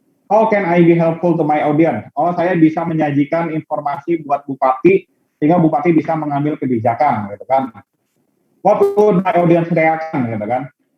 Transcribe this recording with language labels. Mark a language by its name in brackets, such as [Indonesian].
[English] How can I be helpful to my audience? [Indonesian] Oh, saya bisa menyajikan informasi buat bupati sehingga bupati bisa mengambil kebijakan, gitu kan. [English] What would my audience reaction, [Indonesian] gitu kan?